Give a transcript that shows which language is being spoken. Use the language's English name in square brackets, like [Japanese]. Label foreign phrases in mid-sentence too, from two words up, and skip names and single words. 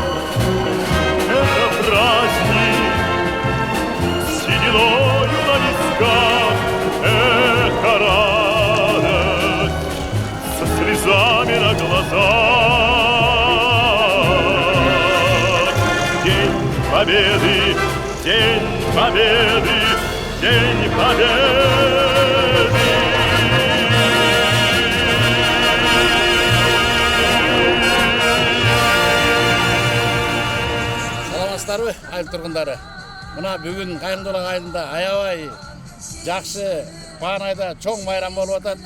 [Russian] Это праздник сединою на висках, это радость со слезами на глазах. День Победы, День Победы, День Победы. [Kyrgyz] Саламатсыздарбы, айыл тургундары. Мына бүгүн Кайрымдуулак айылында аябай жакшы Баанайда чоң майрам болуп атат.